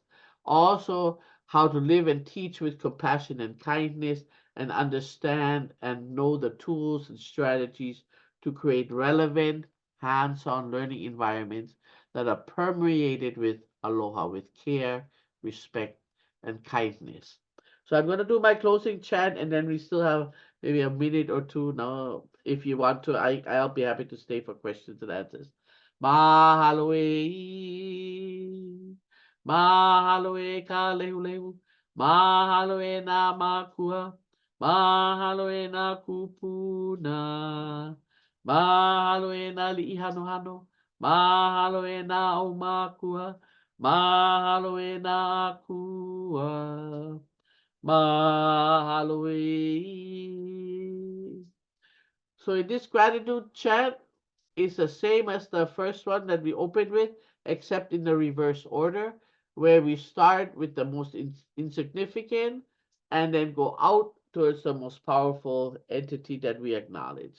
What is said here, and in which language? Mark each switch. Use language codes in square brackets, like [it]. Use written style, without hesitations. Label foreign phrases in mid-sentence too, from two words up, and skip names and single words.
[en] Also, how to live and teach with compassion and kindness, and understand and know the tools and strategies to create relevant, hands-on learning environments that are permeated with aloha, with care, respect, and kindness. So I'm going to do my closing chant, and then we still have maybe a minute or two now. If you want to, I'll be happy to stay for questions and answers. [haw] Mahalo e, mahalo e ka lehu lehu, mahalo e nā makua, mahalo e nā kupuna, mahalo e nā li'i hano hano, mahalo e nā o makua, mahalo e nā akua, mahalo e. [en] So in this gratitude chant is the same as the first one that we opened with, except in the reverse order, where we start with the most insignificant and then go out towards the most powerful entity that we acknowledge.